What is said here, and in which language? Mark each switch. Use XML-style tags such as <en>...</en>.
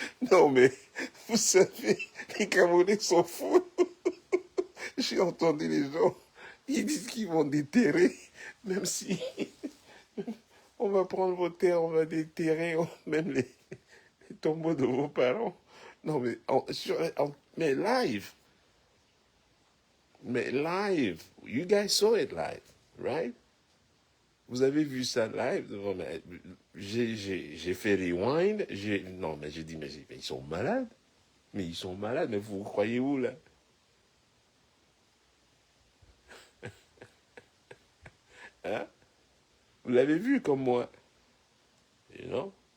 <fr>Non, mais vous savez, les Camerounais sont fous. J'ai entendu les gens, ils disent qu'ils vont déterrer, même si on va prendre vos terres, on va déterrer même les tombeaux de vos parents. Non, mais, mais</fr> <en>live, you guys saw it live, right?</en> <fr>Vous avez vu ça live? J'ai fait rewind, non, mais j'ai dit, mais ils sont malades. Mais ils sont malades, mais vous croyez où, là? Hein? Vous l'avez vu comme moi,</fr> <en>you know?</en>